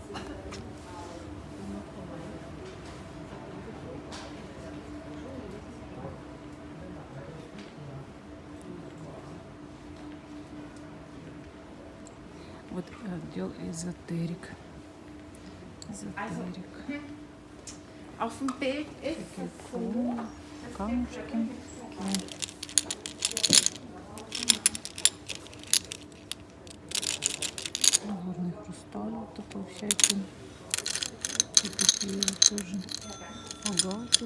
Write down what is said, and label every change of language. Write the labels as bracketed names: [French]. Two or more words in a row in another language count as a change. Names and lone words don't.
[Russian] Вот отдел эзотерик. Эзотерик. [German] Auf dem Bild ist [Russian] Такие камушки. Такие. Горный хрусталь вот такой всякий. И такие вот тоже агаты.